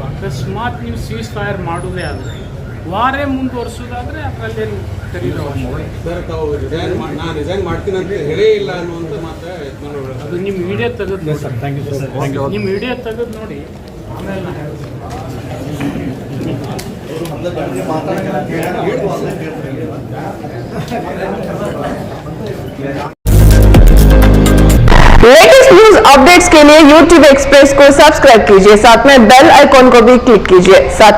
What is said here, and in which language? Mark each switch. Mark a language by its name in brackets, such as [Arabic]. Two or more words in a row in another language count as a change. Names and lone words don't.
[Kannada] ಅಕಸ್ಮಾತ್ ನೀವು [English] cease fire [Kannada] ಮಾಡೋದೇ ಆದರೆ ವಾರೇ ಮುಂದುವರಿಸೋದಾದರೆ ಅದರಲ್ಲೇನು ಕರೀರೋ ಸರ್, ತಾವು ರಿಸೈನ್ ಮಾಡ್ತೀನಿ ಅಂತ ಹೇಳೇ ಇಲ್ಲ ಅನ್ನುವಂಥ ಮಾತ್ರ ಅದು ನಿಮ್ಮ ವಿಡಿಯೋ ತೆಗೆದು ನೋಡಿ ಸರ್. [English] thank you sir. [Kannada] ನಿಮ್ಮ ವಿಡಿಯೋ ತೆಗೆದು ನೋಡಿ, ಆಮೇಲೆ ನಾನು ಹೇಳ್ತೀನಿ. [English] latest news updates [Hindi] के लिए YouTube एक्सप्रेस को सब्सक्राइब कीजिए, साथ में [English] bell icon [Hindi] को भी क्लिक कीजिए।